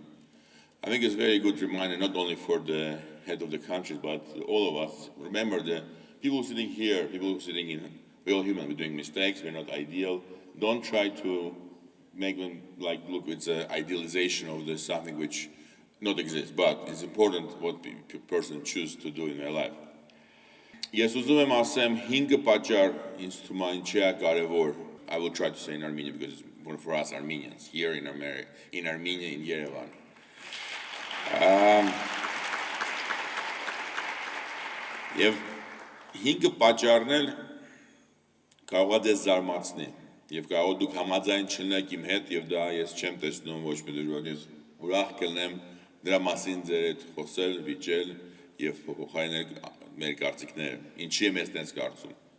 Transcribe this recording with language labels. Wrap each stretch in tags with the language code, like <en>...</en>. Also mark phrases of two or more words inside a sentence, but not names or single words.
<en>I think it's a very good reminder, not only for the head of the country, but all of us. Remember, the people sitting here, people who are sitting in, we're all human, we're doing mistakes, we're not ideal. Don't try to make them like, look, it's an idealization of this, something which not exists, but it's important what a person chooses to do in their life.</en> <hy>Ես ուզում եմ ասեմ 5 պատճառ ինձ թվում է ինչի է կարևոր.</hy> <en>I will try to say in Armenian because it's important for us Armenians here in Armenia, in Yerevan.</en> <hy>Եվ 5 պատճառն էլ կարող է ձեզ զարմացնի եւ կարող դուք համաձայն չլինեք իմ հետ եւ դա ես չեմ տեսնում ոչ մի դժվար ես ուրախ կլինեմ դրա մասին ձեր հետ խոսել, վիճել եւ փոխարինել մեր կարծիքները ինչի եմ ես տենց կարծում</hy>